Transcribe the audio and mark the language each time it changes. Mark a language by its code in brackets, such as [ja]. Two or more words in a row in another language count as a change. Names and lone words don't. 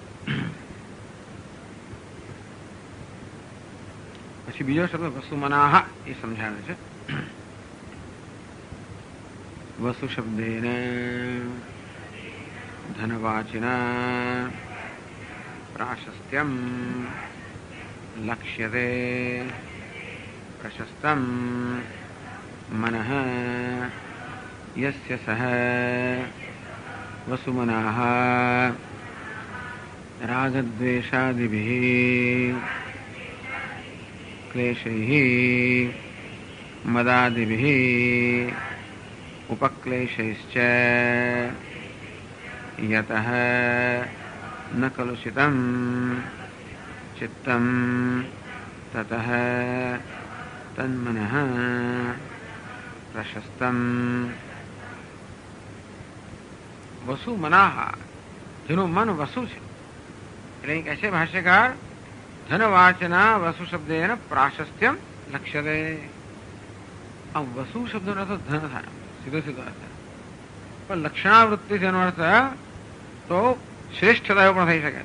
[gu] પછી બીજો શબ્દ વસુ મનાહ એ સમજાવે છે. [sa] વસુ શબ્દેને ધનવાચિના પ્રાશસ્ત્યમ લક્ષ્યતે प्रशस्तं मनः यस्य सः वसुमनाः रागद्वेषादिभिः क्लेशैः मदादिभिः उपक्लेशैश्च यतः न कलुषितं चित्तं ततः तन्मनः प्रशस्तं वसु मनाः [gu] જેનું મન વસુ છે. એટલે કહે છે ભાષ્યકાર [sa] ધનવાચના વસુ શબ્દેન પ્રાશસ્ત્યમ લક્ષ્યતે. [gu] આ વસુ શબ્દનો અર્થ ધન થાય, સીધો સીધો અર્થ. પણ લક્ષણાવૃત્તિ જેનો અર્થ તો શ્રેષ્ઠતા એવો પણ થઈ શકે.